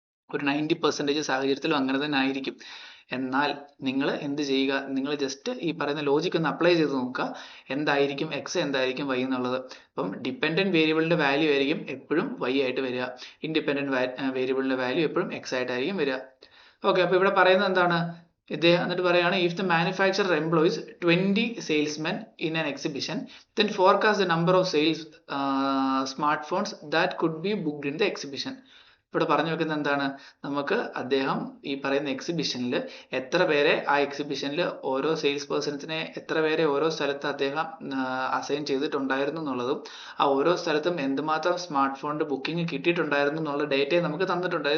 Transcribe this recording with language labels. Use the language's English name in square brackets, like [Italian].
[Malayalam] ഒരു 90% സാഹചര്യത്തിലും അങ്ങനെ തന്നെ ആയിരിക്കും. എന്നാൽ നിങ്ങൾ എന്ത് ചെയ്യുക, നിങ്ങൾ ജസ്റ്റ് ഈ പറയുന്ന ലോജിക് ഒന്ന് അപ്ലൈ ചെയ്ത് നോക്കുക, എന്തായിരിക്കും എക്സ് എന്തായിരിക്കും വൈ എന്നുള്ളത്. അപ്പം ഡിപ്പെൻഡന്റ് വേരിയബിളിന്റെ വാല്യൂ ആയിരിക്കും എപ്പോഴും വൈ ആയിട്ട് വരിക, ഇൻഡിപെൻഡന്റ് വേരിയബിളിന്റെ വാല്യൂ എപ്പോഴും എക്സ് ആയിട്ടായിരിക്കും വരിക. [English] okay, [Malayalam] അപ്പൊ ഇവിടെ പറയുന്നത് എന്താണ്, ഇദ്ദേഹം എന്നിട്ട് പറയുകയാണ്, [English] If the manufacturer employs 20 salesmen in an exhibition, then forecast the number of sales smartphones that could be booked in the exhibition. [Malayalam] ഇവിടെ പറഞ്ഞു വെക്കുന്നത് എന്താണ്, നമുക്ക് അദ്ദേഹം ഈ പറയുന്ന എക്സിബിഷനിൽ എത്ര പേരെ ആ എക്സിബിഷനിൽ ഓരോ സെയിൽസ് പേഴ്സൺസിനെ എത്ര പേരെ ഓരോ സ്ഥലത്ത് അദ്ദേഹം അസൈൻ ചെയ്തിട്ടുണ്ടായിരുന്നു എന്നുള്ളതും ആ ഓരോ സ്ഥലത്തും എന്തുമാത്രം സ്മാർട്ട് ഫോണിന്റെ ബുക്കിംഗ് കിട്ടിയിട്ടുണ്ടായിരുന്നു എന്നുള്ള ഡേറ്റയെ നമുക്ക് തന്നിട്ടുണ്ട്.